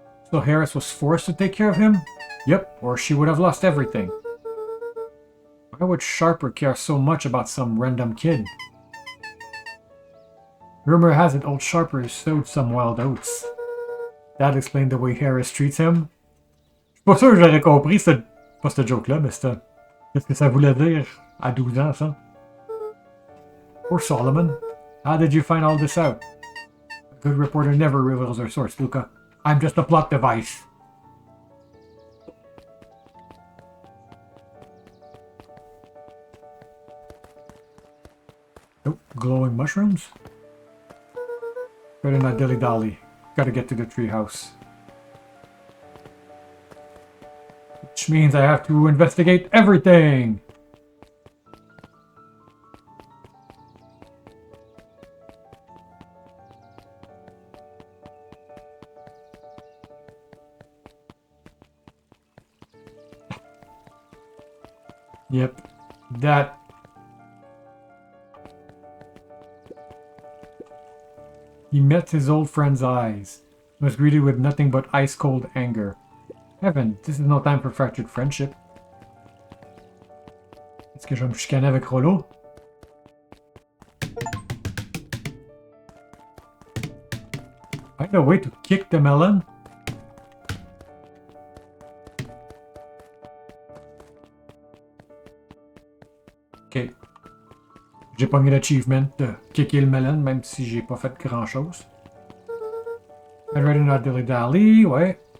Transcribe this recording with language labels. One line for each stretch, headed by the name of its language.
English: So Harris was forced to take care of him? Yep, or she would have lost everything. Why would Sharper care so much about some random kid? Rumor has it old Sharper sowed some wild oats. That explained the way Harris treats him.
French: Je suis pas sûr que j'aurais compris pas cette joke-là, mais c'était... Qu'est-ce que ça voulait dire à 12 ans, ça?
English: Poor Solomon. How did you find all this out? A good reporter never reveals their source, Luca. I'm just a plot device. Oh, glowing mushrooms? Better not dilly-dally. Gotta get to the treehouse. Which means I have to investigate everything! Yep, that. He met his old friend's eyes, was greeted with nothing but ice-cold anger. Heaven, this is no time for fractured friendship.
French: Est-ce que je vais me chicaner avec Rollo?
English: Find a way to kick the melon?
French: Ok. J'ai pogné l'achievement de kicker le melon, même si j'ai pas fait grand chose.
English: I'd rather not dilly-dally,
French: ouais.